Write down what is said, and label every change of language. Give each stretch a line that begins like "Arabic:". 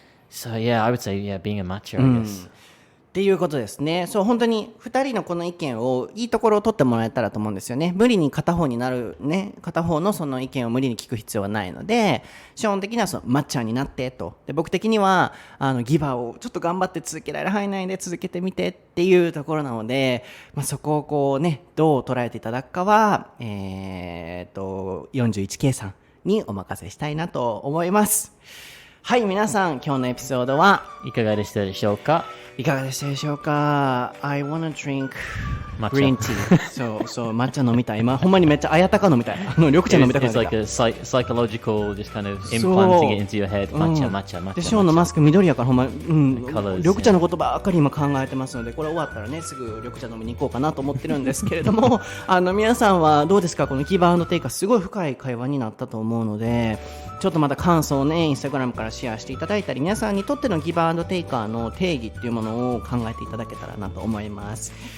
English: So yeah, I would say being a matcher, I guess.
Japanese: っていうことですね。そう、本当に2人のこの意見をいいところを取ってもらえたらと思うんですよね。無理に片方になるね、片方のその意見を無理に聞く必要はないので、基本的にはそのマッチャーになってと。で、僕的にはギバーをちょっと頑張って続けられる範囲内で続けてみてっていうところなので、そこをこうね、どう捉えていただくかは41K さんにお任せしたいなと思います。はい、皆さん、今日のエピソードはいかがでしたでしょうか？いかがでしたでしょうか？
English: I wanna drink Matcha. green tea.
Japanese: そう、抹茶飲みたい。今、ほんまにめっちゃあやたか飲みたい。緑茶飲みたくなっ
English: It's
Japanese: てき
English: like
Japanese: た。
English: a psychological, just kind of implanting it into your head. Matcha.
Japanese: で、ショーンのマスク緑やからほんま、
English: colors,
Japanese: 緑茶のことばっかり今考えてますので、これ終わったらね、すぐ緑茶飲みに行こうかなと思ってるんですけれども、皆さんはどうですか？このギブアンドテイクはすごい深い会話になったと思うので、ちょっとまた感想をね、インスタグラムからシェアしていただいたり、皆さんにとってのギブアンドテイカーの定義っていうものを考えていただけたらなと思います。